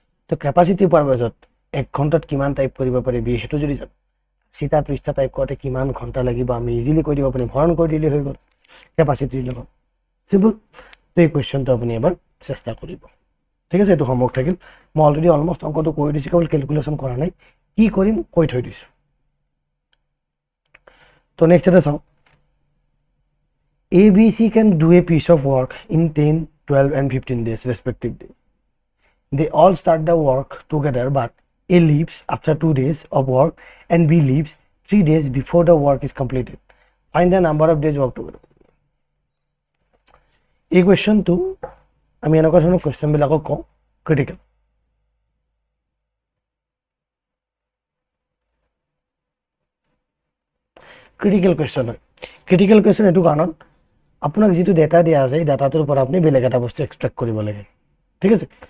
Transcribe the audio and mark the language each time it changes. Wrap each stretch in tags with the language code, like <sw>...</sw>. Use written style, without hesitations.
<as>তো কেপাচিটি পোৱাৰ পাছত 1 ঘণ্টাত কিমান টাইপ কৰিব পাৰে বি সেইটো যদি জানো 80টা পৃষ্ঠা টাইপ কৰোঁতে কিমান ঘণ্টা লাগিব আমি ইজিলি কৈ দিব পাৰিম হৰণ কৰি দিলে হৈ গ'ল কেপাচিটিৰ লগত চিম্পল তো এই কুৱেশ্যনটো আপুনি এবাৰ চেষ্টা কৰিব ঠিক আছে এইটো হোমৱৰ্ক থাকিল মই অলৰেডি অলমষ্ট অংকটো কৰি দিছোঁ কেৱল কেলকুলেশ্যন কৰা নাই কি কৰিম কৈ থৈ দিছোঁ তো নেক্সট এটা চাওঁ</as> <en>ABC can do a piece of work in 10, 12 and 15 days respectively. They all start the work together but A leaves after 2 days of work and B leaves 3 days before the work is completed. Find the number of days work together.</en> <as>এই কুৱেশ্যনটো আমি এনেকুৱা ধৰণৰ কুৱেশ্যনবিলাকক কওঁ critical question হয় critical question এইটো কাৰণত আপোনাক যিটো ডেটা দিয়া আছে এই ডাটাটোৰ পৰা আপুনি বেলেগ এটা বস্তু এক্সট্ৰেক্ট কৰিব লাগে ঠিক আছে</as>